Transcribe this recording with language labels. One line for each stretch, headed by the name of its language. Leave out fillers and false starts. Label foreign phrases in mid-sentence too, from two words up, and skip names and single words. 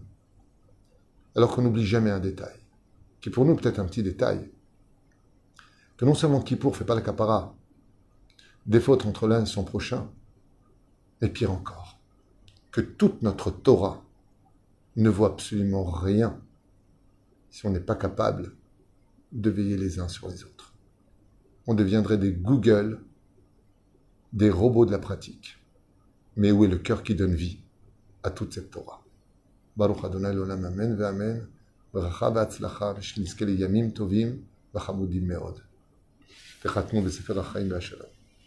French: Alors qu'on n'oublie jamais un détail, qui pour nous peut être un petit détail, que non seulement Kippour ne fait pas la capara des fautes entre l'un et son prochain, mais pire encore, que toute notre Torah ne vaut absolument rien si on n'est pas capable de veiller les uns sur les autres. On deviendrait des Google, des robots de la pratique. Mais où est le cœur qui donne vie à toute cette Torah?
Hebrew: ברוך ה' לעולם אמן ואמן, ברכה והצלחה, ושנזכה לימים טובים וחמודים מאוד. וחתמו בספר החיים והשלום.